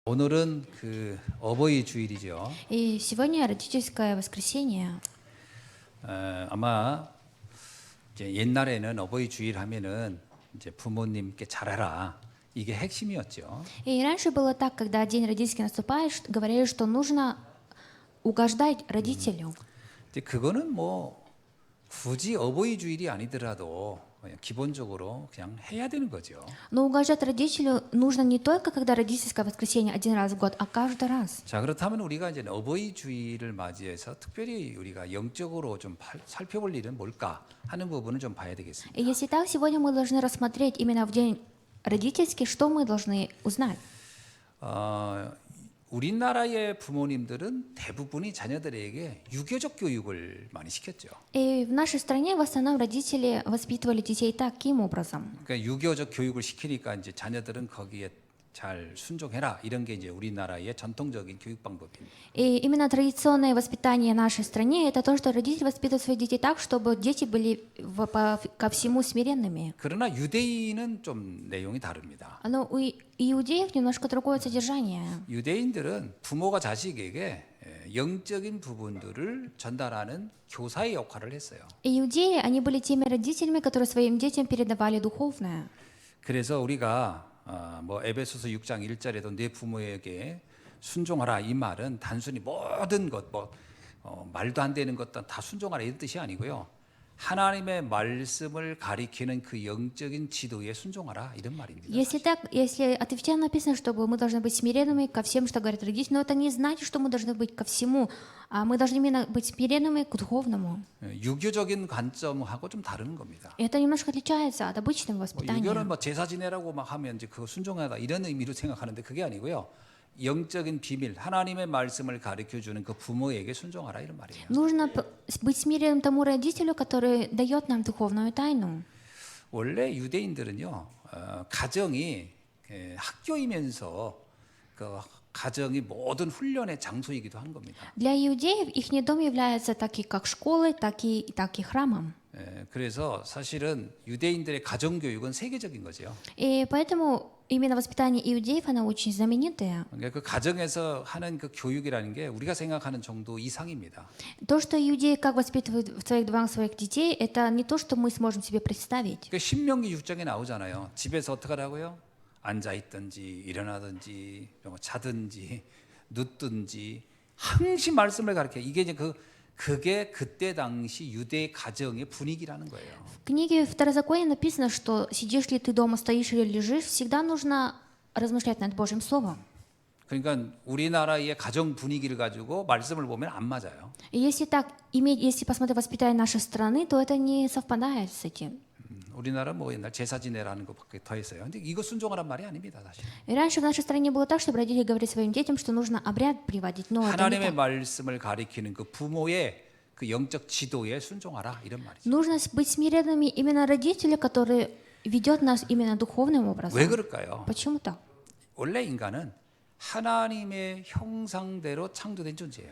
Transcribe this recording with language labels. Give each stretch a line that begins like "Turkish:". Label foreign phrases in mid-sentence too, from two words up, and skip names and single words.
Korean: 오늘은 그 어버이 주일이죠.
Russian: И сегодня родительское воскресенье.
Korean: 아마 이제 옛날에는 어버이 주일 하면은 이제 부모님께 잘해라 이게 핵심이었죠.
Russian: И раньше было так, когда день родительский наступает, говорили, что нужно угождать родителю.
Korean: 근데 그거는 뭐 굳이 어버이 주일이 아니더라도 그냥 기본적으로 그냥 해야 되는 거죠.
Russian: Но угождать родителю нужно не только когда родительское воскресенье один раз в год, а каждый раз.
Korean: 자, 그렇다면 우리가 이제 어버이 주일을 맞이해서 특별히 우리가 영적으로 좀 살펴볼 일은 뭘까 하는 부분을 좀 봐야 되겠습니다.
Russian: И если так, сегодня мы должны рассмотреть именно в день родительский, что мы должны узнать.
Korean: 우리나라의 부모님들은 대부분이 자녀들에게 유교적 교육을 많이 시켰죠.
Russian: И в нашей стране в основном родители воспитывали детей таким образом.
Korean: 그러니까 유교적 교육을 시키니까 이제 자녀들은 거기에 잘 순종해라 이런 게 이제 우리나라의 전통적인 교육 방법입니다.
Russian: И именно традиционное воспитание в нашей стране — это то, что родители воспитывают своих детей так, чтобы дети были ко всему смиренными.
Korean: 그러나 유대인은 좀 내용이 다릅니다.
Russian: Но у иудеев немножко другое содержание.
Korean: 유대인들은 부모가 자식에게 영적인 부분들을 전달하는 교사의 역할을 했어요.
Russian: Иудеи, они были теми родителями, которые своим детям передавали духовное.
Korean: 그래서 우리가 뭐 에베소서 6장 1절에도 내 부모에게 순종하라 이 말은 단순히 모든 것 말도 안 되는 것도 다 순종하라 이런 뜻이 아니고요. 하나님의 말씀을 가리키는 그 영적인 지도에 순종하라 이런 말입니다.
Russian: Если так, если официально написано, чтобы мы должны быть смиренными ко всем, что говорят родители, но это не значит, что мы должны быть ко всему, а мы должны именно быть смиренными к духовному.
Korean: 유교적인 관점하고 좀 다른 겁니다.
Russian: И это немножко отличается от обычного воспитания.
Korean: 유교는 뭐 제사 지내라고 막 하면 이제 그거 순종하다 이런 의미로 생각하는데 그게 아니고요. 영적인 비밀, 하나님의 말씀을 가르쳐 주는 그 부모에게 순종하라 이런 말이에요.
Russian: Нужно быть смиренным тому родителю, который дает нам духовную тайну.
Korean: 원래 유대인들은요, 가정이 학교이면서 그 가정이 모든 훈련의 장소이기도 한 겁니다.
Russian: Для иудеев их дом является таки как школой, так и храмом.
Korean: 그래서 사실은 유대인들의 가정 교육은 세계적인 거죠.
Russian: И поэтому именно воспитание иудеев, оно очень знаменитое.
Korean: 그러니까 그 가정에서 하는 그 교육이라는 게 우리가 생각하는 정도 이상입니다.
Russian: То, что иудеи как воспитывают в своих домах своих детей, это не то, что мы сможем себе представить.
Korean: 그 신명기 6장에 나오잖아요. 집에서 어떻게 하라고요? 앉아 있든지 일어나든지 자든지 눕든지 항시 말씀을 가르쳐. 이게 이제 그게 그때 당시 유대 가정의 분위기라는 거예요.
Russian: В книге Второзакония написано, что сидишь ли ты дома, стоишь или лежишь, всегда нужно размышлять над Божьим Словом.
Korean: 그러니까 우리나라의 가정 분위기를 가지고 말씀을 보면 안 맞아요.
Russian: И если так иметь, если посмотреть воспитание нашей страны, то это не совпадает с этим.
Korean: 우리나라 뭐 옛날 제사 지내라는 것밖에 더 했어요. 근데 이거 순종하란 말이 아닙니다, 사실.
Russian: И раньше в нашей стране было так, чтобы родители говорили своим детям, что нужно обряд приводить, но это не
Korean: 하나님의
Russian: так.
Korean: 말씀을 가리키는 그 부모의 그 영적 지도에 순종하라 이런 말이죠.
Russian: Нужно быть смиренными именно родители, которые ведет нас именно духовным образом.
Korean: 왜 그럴까요?
Russian: Почему так?
Korean: 원래 인간은 하나님의 형상대로 창조된 존재예요.